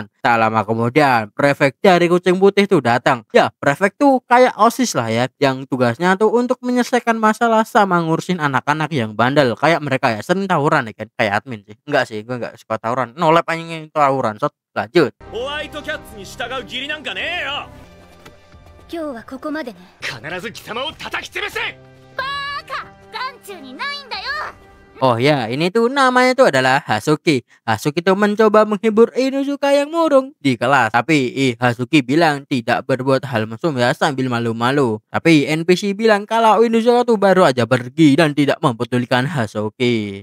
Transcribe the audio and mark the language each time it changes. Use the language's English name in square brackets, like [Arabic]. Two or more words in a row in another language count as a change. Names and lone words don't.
[Indonesian] Tak lama kemudian, prefek dari kucing putih tuh datang. Ya, prefek tuh kayak OSIS lah ya, yang tugasnya tuh untuk menyelesaikan masalah sama ngurusin anak-anak yang bandel. Kayak mereka ya, sering tawuran ya kan, kayak admin sih. Enggak sih, gue enggak suka tawuran. Nolep anjing tawuran, Sot. Lanjut. [Japanese] ホワイトキャッツに従う義理なんかねえよ。今日はここまでね。必ず貴様を叩き潰せ。眼中にないんだよ。 [Indonesian] Oh ya, ini tuh namanya tuh adalah Hasuki. Hasuki tuh mencoba menghibur Inuzuka yang murung di kelas. Tapi Hasuki bilang tidak berbuat hal mesum ya sambil malu-malu. Tapi NPC bilang kalau Inuzuka tuh baru aja pergi dan tidak mempedulikan Hasuki.